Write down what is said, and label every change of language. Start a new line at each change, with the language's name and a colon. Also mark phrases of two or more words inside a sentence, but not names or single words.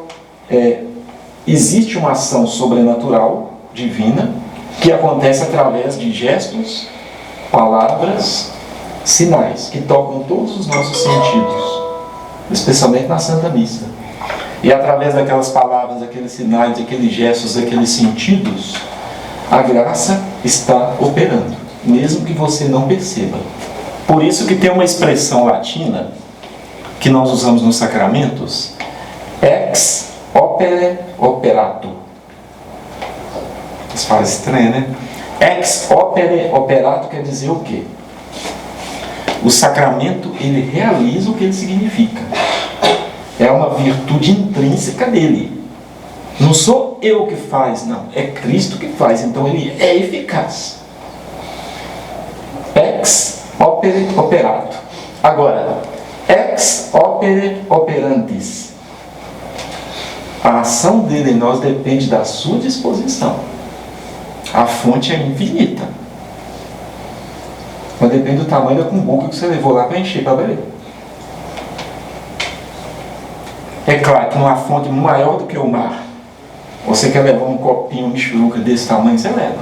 Portuguese: existe uma ação sobrenatural, divina, que acontece através de gestos palavras, sinais que tocam todos os nossos sentidos, especialmente na Santa Missa. E através daquelas palavras, daqueles sinais, daqueles gestos, daqueles sentidos, a graça está operando, mesmo que você não perceba. Por isso que tem uma expressão latina que nós usamos nos sacramentos,
Latin: ex opere operato.
Portuguese: Isso faz estranho, né?
Latin: Ex opere operato
Portuguese: quer dizer o quê? O sacramento, ele realiza o que ele significa. É uma virtude intrínseca dele. Não sou eu que faz, não. É Cristo que faz. Então ele é eficaz.
Latin: Ex opere operato. Agora, ex opere operantis.
Portuguese: A ação dele em nós depende da sua disposição. A fonte é infinita. Mas depende do tamanho da cumbuca que você levou lá para encher para beber. É claro que numa fonte maior do que o mar, você quer levar um copinho, um michuruca desse tamanho, você leva.